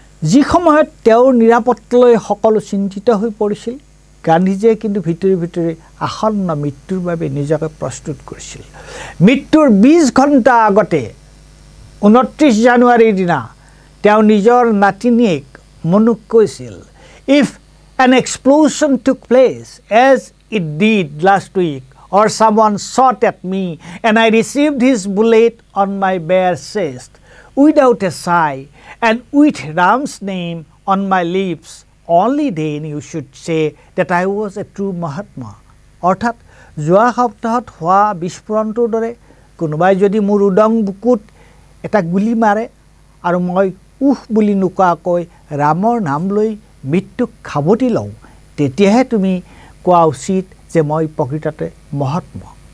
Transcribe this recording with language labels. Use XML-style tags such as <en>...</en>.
<as>যি সময়ত তেওঁৰ নিৰাপত্তালৈ সকলো চিন্তিত হৈ পৰিছিল, গান্ধীজীয়ে কিন্তু ভিতৰি ভিতৰি আসন্ন মৃত্যুৰ বাবে নিজকে প্ৰস্তুত কৰিছিল। মৃত্যুৰ 20 ঘণ্টা আগতে 29 জানুৱাৰীৰ দিনা তেওঁ নিজৰ নাতিনীয়েক মনুক কৈছিল,</as> <en>if an explosion took place as it did last week, or someone shot at me and I received his bullet on my bare chest without a sigh and with Ram's name on my lips, only then you should say that I was a true Mahatma.</en> <as>অৰ্থাৎ যোৱা সপ্তাহত হোৱা বিস্ফোৰণটোৰ দৰে কোনোবাই যদি মোৰ উদং বুকুত এটা গুলি মাৰে আৰু মই উহ বুলি নোকোৱাকৈ ৰামৰ নাম লৈ মৃত্যুক খাবতি লওঁ, তেতিয়াহে তুমি কোৱা উচিত যে মই প্ৰকৃততে মহাত্মা।</as>